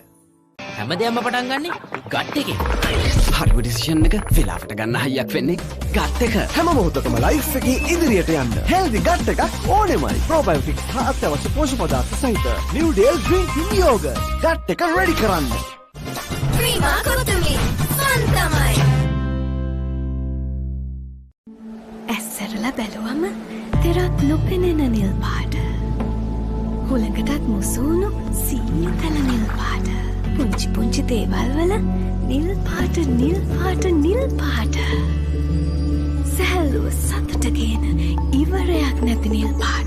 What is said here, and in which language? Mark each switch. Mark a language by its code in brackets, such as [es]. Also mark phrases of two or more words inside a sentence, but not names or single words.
[si] හැමදේම පටන් ගන්නෙ ගට් එකෙන්. හරිම ඩිසිෂන් එක වෙලාවට ගන්න හයියක් වෙන්නේ ගට් එක. හැම මොහොතකම ලයිෆ් එකේ ඉදිරියට යන්න [en] healthy gut [si] එකක් ඕනෙමයි. ප්‍රොබයෝටික්ස් හා අත්‍යවශ්‍ය පෝෂක පදාර්ථ සහිත නිව් ඩේල් [en] drinking yoghurt [si] ගට් එක රෙඩි කරන්න. prima kotumi fun tamai ඇස්සරලා බැලුවම තෙරක් නොපෙනෙන නිල් පාට. හුළඟටත් මුසුණු සීතල නිල් පාට. පුංචි දේවල් වල නිල් පාට. සැහැල්ලුව සතුටගෙන ඉවරයක් නැති නිල් පාට.